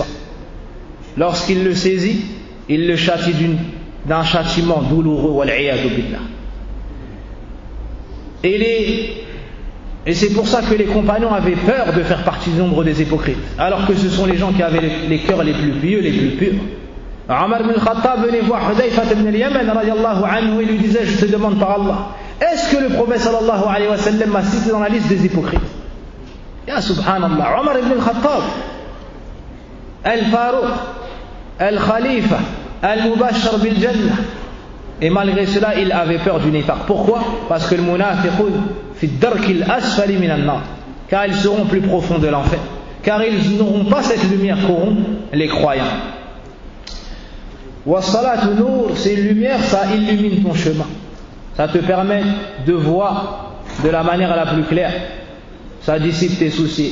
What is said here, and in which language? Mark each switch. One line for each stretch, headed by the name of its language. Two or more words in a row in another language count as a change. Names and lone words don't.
French: Lorsqu'il le saisit, il le châtie d'un châtiment douloureux.
Arabic: والعياذ بالله.
French: Et c'est pour ça que les compagnons avaient peur de faire partie du nombre des hypocrites. Alors que ce sont les gens qui avaient les cœurs les plus pieux, les plus purs. Omar ibn al-Khattab venait voir Hudayfa ibn al-Yaman
Arabic: رضي الله عنه
French: et lui disait, je te demande par Allah, est-ce que le prophète
Arabic: صلى الله عليه وسلم
French: m'a cité dans la liste des hypocrites?
Arabic: يا سبحان الله عمر بن الخطاب الفاروق الخليفة المبشر بالجنة.
French: Et malgré cela, il avait peur du nifaq. Pourquoi? Parce que le
Arabic: المنافقون في الدرك الأسفل من النار.
French: Car ils seront plus profonds de l'enfer. Car ils n'auront pas cette lumière qu'auront les croyants.
Arabic: والصلاة نور,
French: c'est une lumière, ça illumine ton chemin. Ça te permet de voir de la manière la plus claire. Ça dissipe tes soucis.